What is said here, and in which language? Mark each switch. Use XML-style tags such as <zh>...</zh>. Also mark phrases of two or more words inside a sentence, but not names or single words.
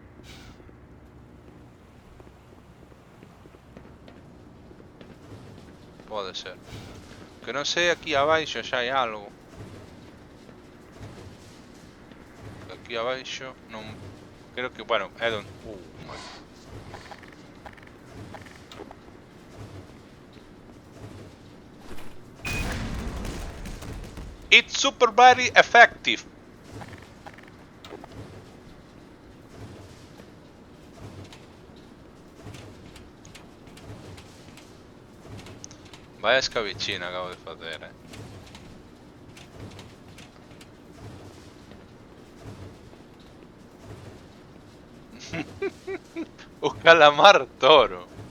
<gl>Pode ser. Que non sei, aquí abaixo xa hai algo. Aquí abaixo non... Creo que, bueno, é don...</gl> <en>man. It's super very effective.</en> <gl>Vaya escabechina acabo de facer, O calamar toro.</gl>